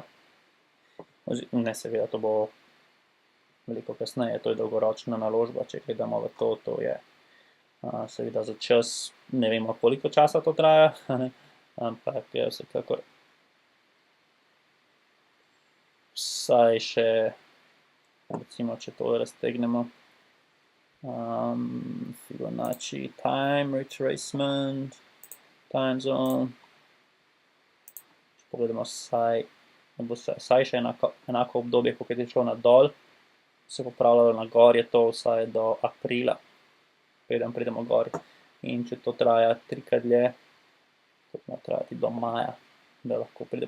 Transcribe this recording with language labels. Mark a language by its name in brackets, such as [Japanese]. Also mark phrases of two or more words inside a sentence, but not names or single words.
[Slovenian] Ne, seveda, to bo veliko kasneje, to je dolgoročna naložba, če gledamo v to, to je seveda za čas, ne vemo, koliko časa to traja, ampak je vsekakor vsaj še, recimo, če to raztegnemo, [English] Fibonacci time retracement, time zone, [Slovenian] če pogledamo vsaj še enako obdobje, kot je šlo nadol, se popravljalo na gor, je to vsaj do aprila, preden pridemo gor. In če to traja 3-krat dlje, to mora trajati do maja, da lahko pridemo.